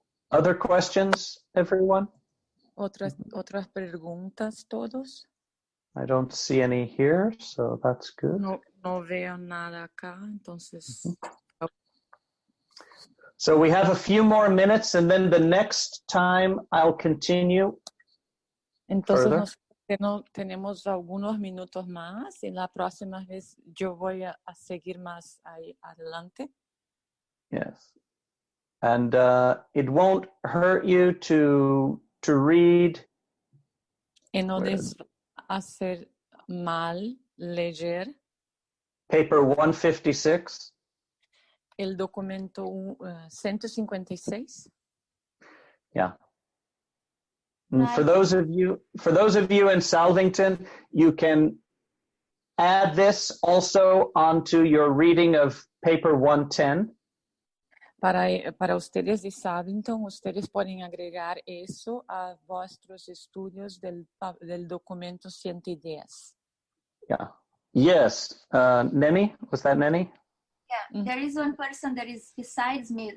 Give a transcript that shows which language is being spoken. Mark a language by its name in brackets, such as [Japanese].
[English] Other questions, everyone? [Spanish] Otras preguntas, todos? [English] I don't see any here, so that's good. [Spanish] No veo nada acá, entonces. [English] So we have a few more minutes, and then the next time I'll continue. [Spanish] Entonces tenemos algunos minutos más y la próxima vez yo voy a seguir más ahí adelante. [English] Yes. And it won't hurt you to read. [Spanish] Y no les va a hacer mal leer [English] Paper 156. [Spanish] el documento 156. [English] Yeah. And for those of you in Salvington, you can add this also onto your reading of paper 110. [Spanish] Para ustedes de Salvington, ustedes pueden agregar eso a vuestros estudios del documento 110. [English] Yeah. Yes. Neni? Was that Neni? Yeah. There is one person that is besides me.